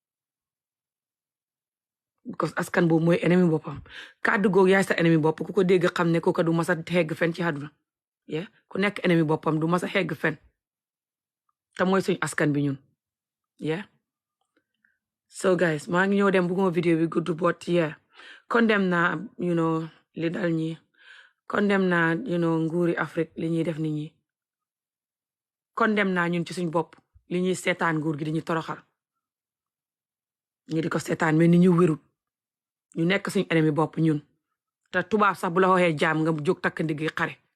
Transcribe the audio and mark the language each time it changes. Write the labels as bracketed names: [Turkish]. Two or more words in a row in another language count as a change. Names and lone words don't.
[Wolof] because askan boobu mooy ennemi boppam kàddu googu yaay sa ennemi bopp ku ko dégg xam ne kooka du ma sa xegg fen ci àdduna ku nekk ennemi boppam du ma sa xegg fen te mooy suñ askan bi ñun [English] So guys, [Wolof] maa ngi ñëw dem bugguma vidéo bi gudd [English] but yeah condemn [Wolof] naa li dal ñi condemn naa nguuri Afrique li ñuy def nit ñi condemn naa ñun ci suñ bopp li ñuy seetaan nguur gi di ñu toroxal ñi di ko seetaan mais ni ñu wérut ñu nekk suñ ennemi bopp ñun te tubaab sax bu la waxee jaam nga jóg takk ndiggi xare